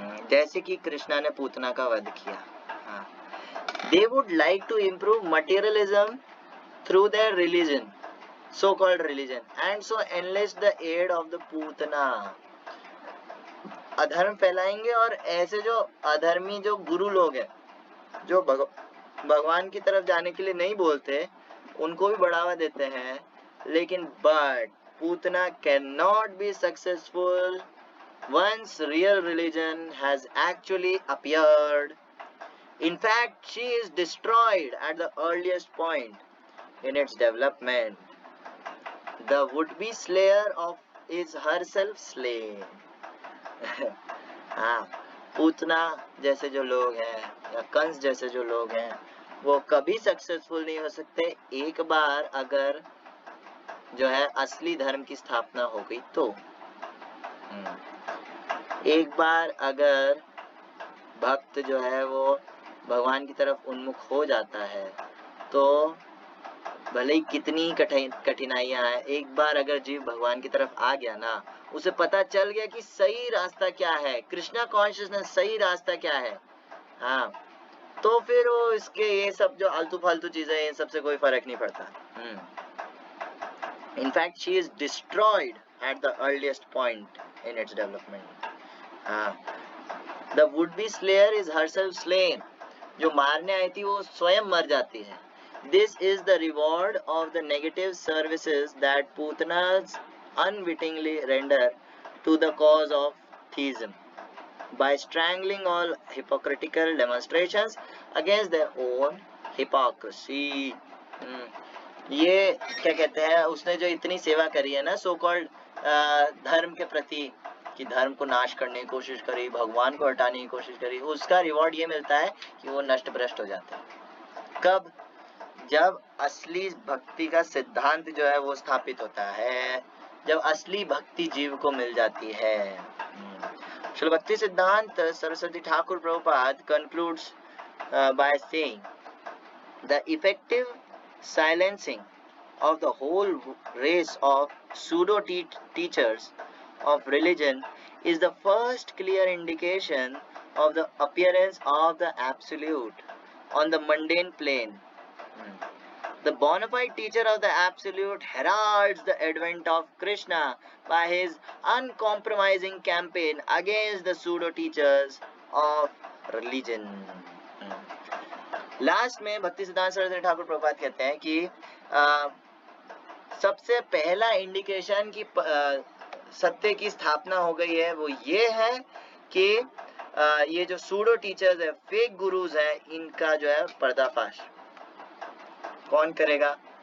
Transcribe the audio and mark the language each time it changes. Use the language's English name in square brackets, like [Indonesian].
[Hindi] जैसे कि कृष्णा ने पूतना का वध किया। [English] They would like to improve materialism through their religion, so-called religion, and so enlist the aid of the Putana. [Hindi] अधर्म फैलाएंगे और ऐसे जो अधर्मी जो गुरु लोग हैं, जो भगवान की तरफ जाने के लिए नहीं बोलते, उनको भी बढ़ावा देते हैं, लेकिन [English] But Putana can not be successful once real religion has actually appeared. In fact, she is destroyed at the earliest point in its development. The would-be slayer of is herself slain. [Hindi] हाँ, पूतना जैसे जो लोग हैं या कंस जैसे जो लोग हैं, वो कभी सक्सेसफुल नहीं हो सकते एक बार अगर जो है असली धर्म की स्थापना हो गई तो। एक बार अगर भक्त जो है वो भगवान की तरफ उन्मुख हो जाता है तो भले ही कितनी कठिनाइयां आए, एक बार अगर जीव भगवान की तरफ आ गया ना, उसे पता चल गया कि सही रास्ता क्या है, कृष्णा कॉन्शियसनेस सही रास्ता क्या है, हाँ, तो फिर वो इसके ये सब जो आलतू फालतू चीजें इन सबसे कोई फर्क नहीं पड़ता। [English] In fact she is destroyed at the earliest point in its development. The would be slayer is herself slain. [Hindi] जो मारने आई थी वो स्वयं मर जाती है। [English] This is the reward of the negative services that Putanas unwittingly render to the cause of theism by strangling all hypocritical demonstrations against their own hypocrisy. [Hindi] ये क्या कहते हैं, उसने जो इतनी सेवा करी है ना सो कॉल्ड धर्म के प्रति, कि धर्म को नाश करने की कोशिश करी, भगवान को हटाने की कोशिश करी, उसका रिवॉर्ड ये मिलता है कि वो नष्ट भ्रष्ट हो जाते हैं। कब? जब असली भक्ति का सिद्धांत जो है वो स्थापित होता है, जब असली भक्ति जीव को मिल जाती है। [English] Srila Bhakti Siddhanta Saraswati Thakur Prabhupada concludes by saying the effective silencing of the whole race of pseudo teachers of religion is the first clear indication of the appearance of the absolute on the mundane plane. The bona fide teacher of the absolute heralds the advent of Krishna by his uncompromising campaign against the pseudo teachers of religion. [Hindi] Last में भक्ति सिद्धांत सरस्वती ठाकुर प्रभुपाद कहते हैं कि सबसे पहला indication की सत्य की स्थापना हो गई है वो ये है कि ये जो सूडो टीचर्स है, फेक गुरुज हैं, इनका जो है पर्दाफाश कौन करेगा?